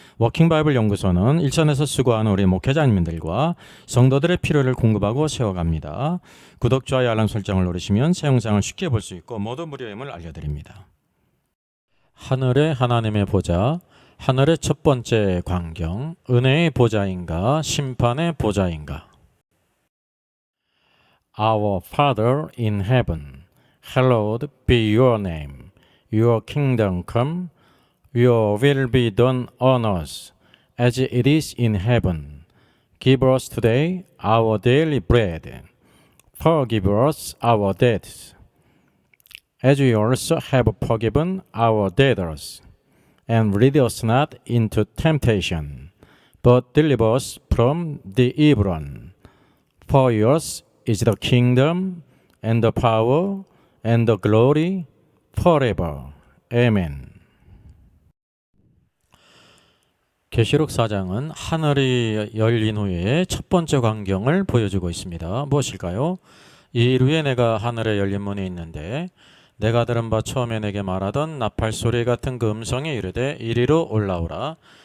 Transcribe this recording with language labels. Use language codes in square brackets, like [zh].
[ko] 워킹바이블 연구소는 일선에서 수고하는 우리 목회자님들과 성도들의 필요를 공급하고 세워갑니다. 구독, 좋아요, 알람 설정을 누르시면 새 영상을 쉽게 볼 수 있고 모두 무료임을 알려드립니다. 하늘의 하나님의 보좌, 하늘의 첫 번째 광경, 은혜의 보좌인가 심판의 보좌인가? [en] Our Father in heaven, hallowed be your name. Your kingdom come, your will be done on earth as it is in heaven. Give us today our daily bread. Forgive us our debts, as we also have forgiven our debtors. And lead us not into temptation, but deliver us from the evil one. For yours is the kingdom, and the power, and the glory, forever. Amen. [ko] 계시록 4장은 하늘이 열린 후에 첫 번째 광경을 보여주고 있습니다. 무엇일까요? 이 위에 내가 하늘에 열린 문이 있는데 내가 들은 바 처음에 내게 말하던 나팔 소리 같은 그 음성이 이르되 이리로 올라오라.